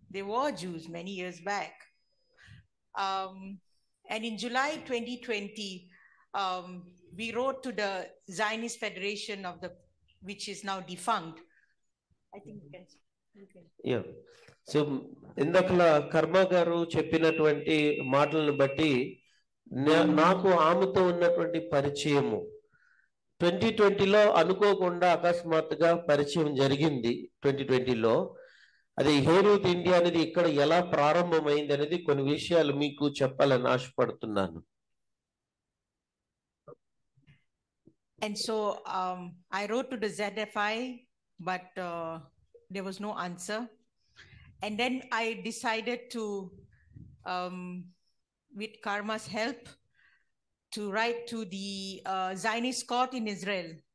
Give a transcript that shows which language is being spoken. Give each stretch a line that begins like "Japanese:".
English: There were Jews many years back. And in July 2020, we wrote to the Zionist Federation which is now defunct. I think you can. Yeah.
Telugu: So ఇందాక కర్మ గారు చెప్పినటువంటి మాటలను బట్టి నాకు ఆమెతో ఉన్నటువంటి పరిచయము 2020లో అనుకోకుండా అకస్మాత్తుగా పరిచయం జరిగింది. 2020లో అది హేరూత్ ఇండియా అనేది ఇక్కడ ఎలా ప్రారంభమైంది అనేది కొన్ని విషయాలు మీకు చెప్పాలని ఆశపడుతున్నాను.
English: And so I wrote to the ZFI, but there was no answer. And then I decided to, with Karma's help, to write to the Zionist court in Israel.